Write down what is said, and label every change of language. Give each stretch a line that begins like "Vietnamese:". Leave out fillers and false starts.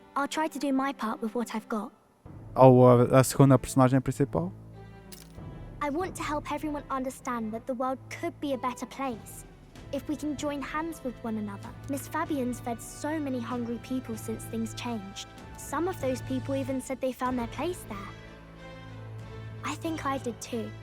English: I'll try to do my part with what I've got.
Portuguese: Ou a segunda personagem principal?
English: I want to help everyone understand that the world could be a better place if we can join hands with one another. Miss Fabian's fed so many hungry people since things changed. Some of those people even said they found their place there. I think I did too.